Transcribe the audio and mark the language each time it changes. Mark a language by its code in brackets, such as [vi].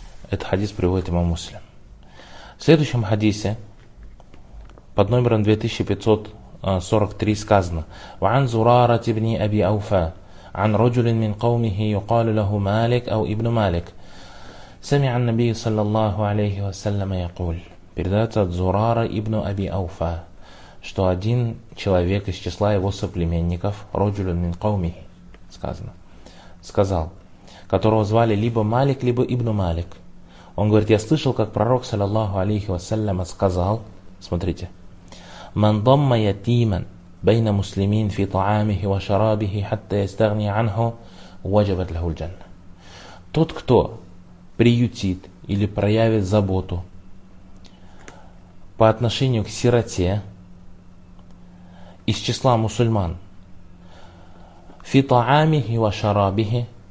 [ru] Этот хадис приводит имам Муслим. В следующем хадисе под номером 2543 сказано: [ar] «Ван зурара тибни аби ауфа, ан роджулин мин каумихи юкалу лаху Малик ау ибну Малик». سمع النبي صلى الله عليه وسلم يقول. [ru] Передается от Зурара ибн Аби Ауфа, что один человек из числа его соплеменников, [ar] رجل من قومه, [ru] сказано, сказал, которого звали либо Малик, либо ибн Малик. Он говорит: «Я слышал, как пророк صلى الله عليه وسلم сказал, смотрите: [ar] من ضم يتيما بين مسلمين في طعامه وشرابه حتى يستغني عنه وجبت له الجنة». [ru] Тот, кто приютит или проявит заботу по отношению к сироте из числа мусульман, [ar] фитаамихи ва шарабихи,